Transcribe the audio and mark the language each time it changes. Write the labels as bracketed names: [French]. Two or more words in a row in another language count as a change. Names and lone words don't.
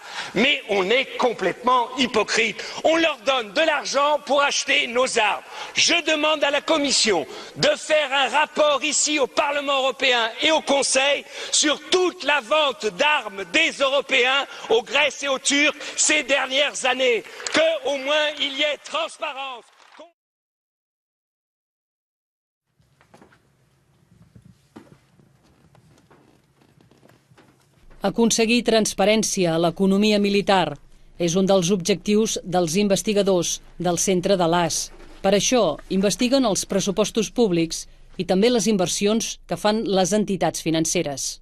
[French] Mais on est complètement hypocrite. On leur donne de l'argent pour acheter nos armes. Je demande à la Commission de faire un rapport ici au Parlement européen et au Conseil sur toute la vente d'armes des Européens aux Grecs et aux Turcs ces dernières années. Qu'au moins il y ait transparence. [Catalan] Aconseguir transparència a l'economia militar és un dels objectius dels investigadors del centre de l'AS. Per això, investiguen els pressupostos públics i també les inversions que fan les entitats financeres.